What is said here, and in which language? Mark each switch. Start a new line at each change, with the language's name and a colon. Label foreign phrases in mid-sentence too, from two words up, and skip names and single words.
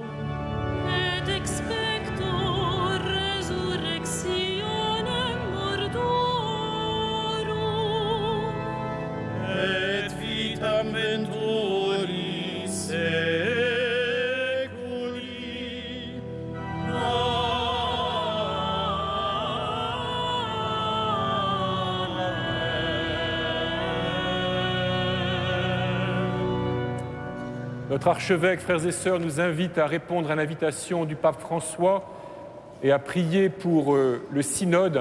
Latin: et expecto resurrectionem mortuorum, et vitam venturis seculi.
French: Notre archevêque, frères et sœurs, nous invite à répondre à l'invitation du pape François et à prier pour le synode.